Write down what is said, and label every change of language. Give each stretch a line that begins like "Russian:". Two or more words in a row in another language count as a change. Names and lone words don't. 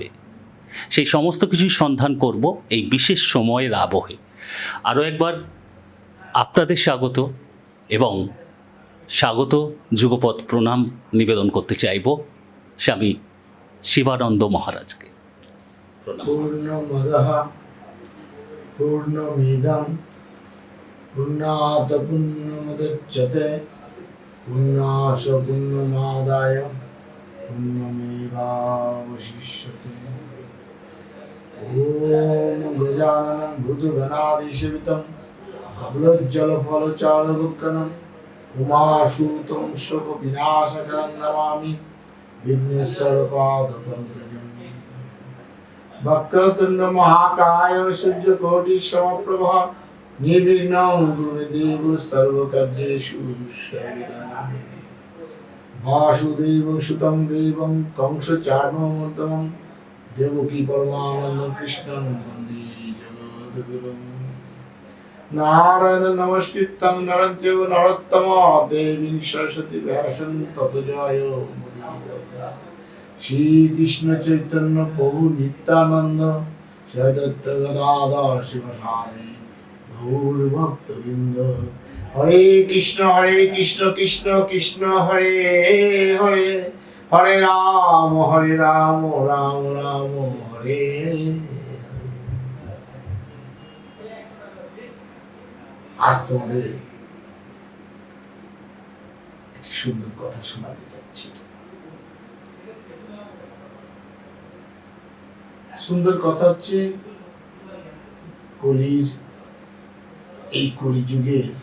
Bangla: সেই সমস্ত কিছুই সন্ধান করব এই বিশেষ সময়ের আবহে। আরও একবার আপনাদের স্বাগত এবং স্বাগত যুগপৎ প্রণাম নিবেদন করতে চাইব স্বামী শিবানন্দ মহারাজকে।
Sanskrit: পূর্ণমদঃ পূর্ণমিদং পূর্ণাৎ পূর্ণমুদচ্যতে পূর্ণাৎ পূর্ণমাদায় পূর্ণমেবাবশিষ্যতে। ওম গজাননং ভূতগণাধিসেবিতং কপিলজ্জলফলচারুভক্ষণং উমাসুतं শোকবিনাশকরং নমামি বিঘ্নেশ্বরপাদপঙ্কজং। वक्रतुंड महाकाय सूर्यकोटि समप्रभा निर्विघ्नं कुरु मे देव सर्वकार्येषु सर्वदा। वासुदेवसुतं देवं कंसचाणूरमर्दनं देवकी परमानन्दं कृष्णं वन्दे जगद्गुरुं। नारायणं नमस्कृतं नरं चैव नरोत्तमं देवीं सरस्वतीं व्यासं ततो जयमुदीरये। श्री कृष्ण चैतन्य प्रभु नित्यानंद सदत्त गदाधर शिवसादि गौर भक्तवृंद। हरे कृष्ण कृष्ण कृष्ण हरे हरे, हरे राम राम राम हरे हरे।
Bangla: आज তোমাদের একটি সুন্দর কথা শোনাতে যাচ্ছি। সুন্দর কথা হচ্ছে, কলির এই কলিযুগে